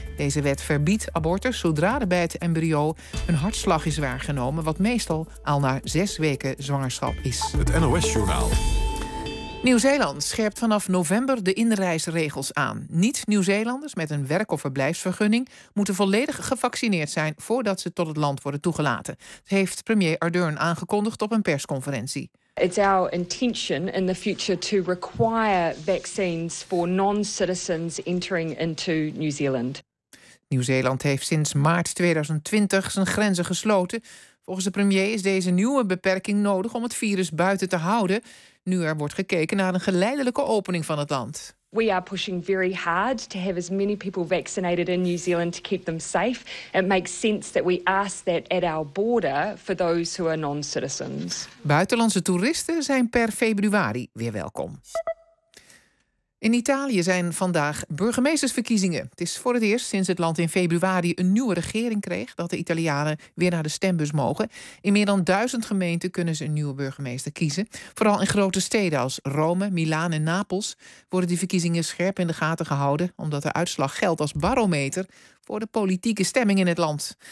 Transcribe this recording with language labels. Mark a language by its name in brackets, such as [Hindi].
[Dutch] Deze wet verbiedt abortus zodra er bij het embryo een hartslag is waargenomen, wat meestal al na 6 weken zwangerschap is. Het NOS-journaal. Nieuw-Zeeland scherpt vanaf november de inreisregels aan. Niet-Nieuw-Zeelanders met een werk- of verblijfsvergunning moeten volledig gevaccineerd zijn voordat ze tot het land worden toegelaten. Dat heeft premier Ardern aangekondigd op een persconferentie. [English] It's our intention in the future to require vaccines for non-citizens entering into New Zealand. [Dutch] Nieuw-Zeeland heeft sinds maart 2020 zijn grenzen gesloten. Volgens de premier is deze nieuwe beperking nodig om het virus buiten te houden. Nu er wordt gekeken naar een geleidelijke opening van het land. [English] We are pushing very hard to have as many people vaccinated in New Zealand to keep them safe. It makes sense that we ask that at our border for those who are non-citizens. [Dutch] Buitenlandse toeristen zijn per februari weer welkom. In Italië zijn vandaag burgemeestersverkiezingen. Het is voor het eerst sinds het land in februari een nieuwe regering kreeg dat de Italianen weer naar de stembus mogen. In meer dan 1000 gemeenten kunnen ze een nieuwe burgemeester kiezen. Vooral in grote steden als Rome, Milaan en Napels worden die verkiezingen scherp in de gaten gehouden, omdat de uitslag geldt als barometer voor de politieke stemming in het land.